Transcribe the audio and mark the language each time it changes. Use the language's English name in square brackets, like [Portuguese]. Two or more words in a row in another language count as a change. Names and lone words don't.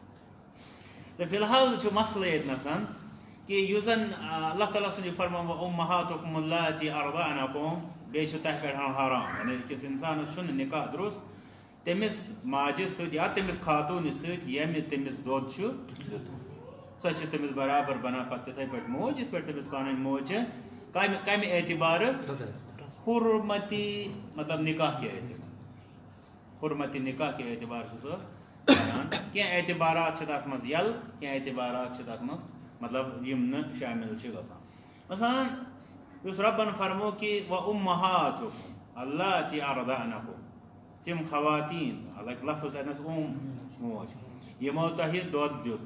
[Kashmiri] تہٕ فی الحال چھُ مسلہٕ ییٚتنس کہِ یُس زن اللہ تعالیٰ سُنٛد یہِ فرمان [Arabic] اُمَّہاتُکُمُ اللاتِی أَرْضَعْنَکُم [Kashmiri] بیٚیہِ چھُ تۄہہِ پٮ۪ٹھ حرام یعنی أکِس اِنسانس چھُنہٕ نِکاح درُست تٔمِس ماجہِ سۭتۍ یا تٔمِس خاتوٗنہِ سۭتۍ ییٚمہِ تٔمِس دۄد چھُ دیُتمُت. سۄ چھِ تٔمِس برابر بنان پتہٕ تِتھٕے پٲٹھۍ موج یِتھ پٲٹھۍ تٔمِس پنٕنۍ موج چھِ کمہِ اعتبارٕ حُرمتی مطلب نِکاح کہِ اعتبار حُرمتی نِکاح کہِ اعتبار چھِ سۄ کران. کینٛہہ اعتبارات چھِ تتھ منٛز یَلہٕ کینٛہہ اعتبارات چھِ تتھ منٛز مطلب یِم نہٕ شٲمِل چھِ گژھان. مثلاً یُس رۄبن فرمو کہِ [Arabic] وَأُمَّہاتُکُم اللاتِی أَرْضَعْنَکُم [Kashmiri] تِم خواتیٖن لایک لفظ تتنس موج یِمو تۄہہِ دۄد دیُت.